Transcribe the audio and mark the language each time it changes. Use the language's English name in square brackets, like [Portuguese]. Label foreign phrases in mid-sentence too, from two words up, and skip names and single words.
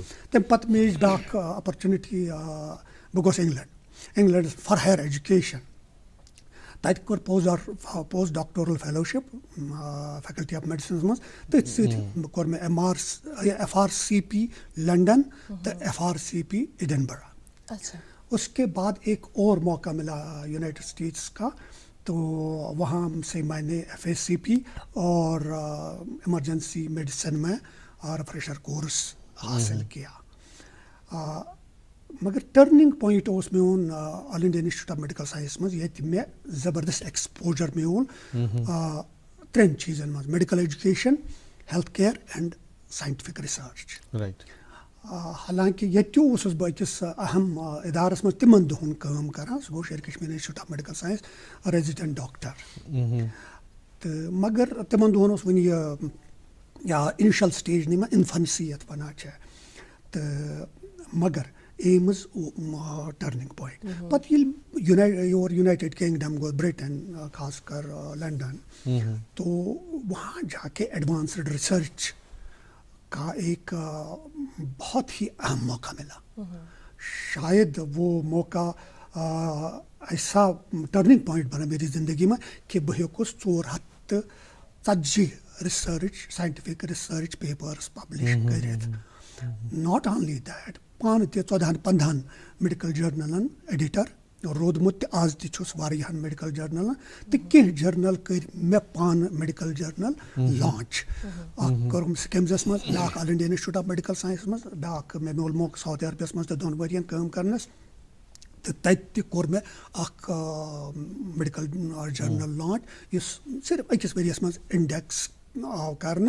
[Kashmiri] تَمہِ پتہٕ میج بیٛاکھ اپرچُنِٹی, بہٕ گوس [English] England for higher education. [Kashmiri] تَتہِ کوٚر [English] post doctoral fellowship faculty of medicines [Kashmiri] منٛز. تٔتھۍ سۭتۍ کوٚر مےٚ FRCP لنڈن تہٕ FRCP ایڈنبرا. [Urdu] اس کے بعد ایک اور موقع ملا یونائٹڈ اسٹیٹس کا, تو وہاں سے میں نے FACP اور [English] emergency medicine [Urdu] میں [English] refresher course [Urdu] حاصل کیا. [Kashmiri] مگر [English] turning point [Kashmiri] اوس میون آل انڈیا انسٹِچوٗٹ آف میڈیکل ساینس منٛز, ییٚتہِ مےٚ زبردست ایکسپوجر میول 3 چیٖزن منٛز, [English] medical education, health care and scientific research. [Kashmiri] رائٹ. حالانکہ ییٚتہِ تہِ اوسُس بہٕ أکِس اہم اِدارس منٛز تِمن دۄہن کٲم کران, سُہ گوٚو شیر کشمیٖر انسٹِچوٗٹ آف میڈیکل ساینس, [English] resident doctor. [Kashmiri] تہٕ مگر تِمن دۄہن اوس وُنہِ یہِ [English] initial stage [Kashmiri] نہٕ اِنفنسی یتھ ونان چھِ. تہٕ مگر ایمٕز [English] turning point. [Kashmiri] پتہٕ ییٚلہِ یور یونائٹڈ کنگڈم گوٚو, [Urdu] برٹن, خاص کر لنڈن, تو وہاں جا کے [English] advanced research [Urdu] کا ایک بہت ہی اہم موقع ملا. شاید وہ موقع ایسا [English] turning point [Urdu] بنا میری زندگی میں کہ [Kashmiri] بہٕ ہیوٚکُس [Urdu] 440 [English] research scientific research papers publish [Urdu] کٔرِتھ. [English] not only that, [Kashmiri] پانہٕ تہِ 14-15 میڈیکل جرنلن ایڈیٹر روٗدمُت تہِ, آز تہِ چھُس واریاہن میڈیکل جرنلن, تہٕ کینٛہہ جرنل کٔرۍ مےٚ پانہٕ [English] medical journal launch. [Kashmiri] اکھ کوٚرُم سکمزس منٛز, بیاکھ آل انڈیا انسٹی ٹیوٗٹ آف میڈیکل ساینسس منٛز, بیاکھ مےٚ میول موقعہٕ ساؤتھ عربیس منٛز تہِ 2 ؤرین کٲم کرنس, تہٕ تتہِ تہِ کوٚر مےٚ اکھ [English] medical journal launch [Kashmiri] یُس صرف أکِس ؤریس منٛز انڈیکس آو کرنہٕ.